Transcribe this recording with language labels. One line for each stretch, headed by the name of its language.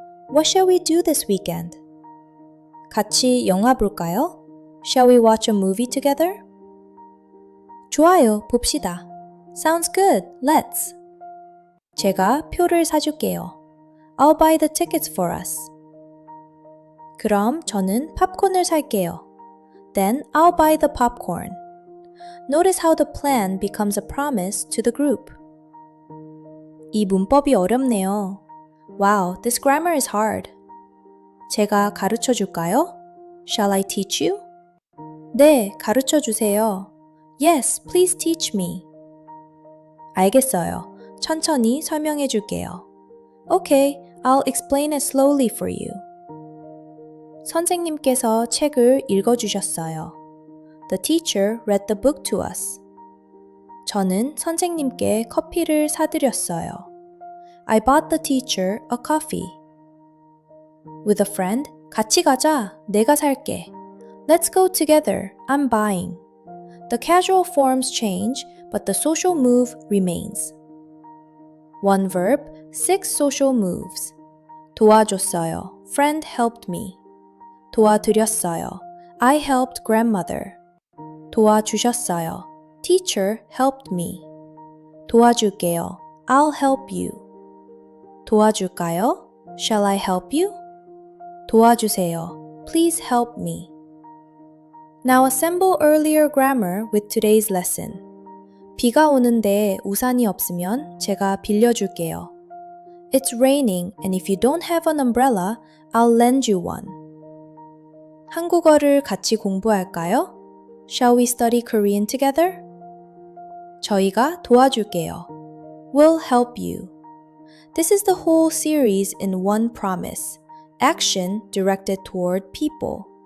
English: What shall we do this weekend?
Korean: 같이 영화 볼까요?
English: Shall we watch a movie together?
Korean: 좋아요, 봅시다.
English: Sounds good, let's.
Korean: 제가 표를 사줄게요.
English: I'll buy the tickets for us.
Korean: 그럼 저는 팝콘을 살게요.
English: Then I'll buy the popcorn. Notice how the plan becomes a promise to the group.
Korean: 이 문법이 어렵네요.
English: Wow, this grammar is hard.
Korean: 제가 가르쳐 줄까요?
English: Shall I teach you?
Korean: 네, 가르쳐 주세요.
English: Yes, please teach me.
Korean: 알겠어요. 천천히 설명해 줄게요.
English: Okay, I'll explain it slowly for you.
Korean: 선생님께서 책을 읽어주셨어요.
English: The teacher read the book to us.
Korean: 저는 선생님께 커피를 사드렸어요.
English: I bought the teacher a coffee. With a friend,
Korean: 같이 가자. 내가 살게.
English: Let's go together. I'm buying. The casual forms change, but the social move remains. One verb, 6 social moves.
Korean: 도와줬어요.
English: Friend helped me.
Korean: 도와드렸어요.
English: I helped grandmother.
Korean: 도와주셨어요.
English: Teacher helped me.
Korean: 도와줄게요.
English: I'll help you.
Korean: 도와줄까요?
English: Shall I help you?
Korean: 도와주세요.
English: Please help me. Now assemble earlier grammar with today's lesson.
Korean: 비가 오는데 우산이 없으면 제가 빌려줄게요.
English: It's raining and if you don't have an umbrella, I'll lend you one.
Korean: 한국어를 같이 공부할까요?
English: Shall we study Korean together?
Korean: 저희가 도와줄게요.
English: We'll help you. This is the whole series in one promise, action directed toward people.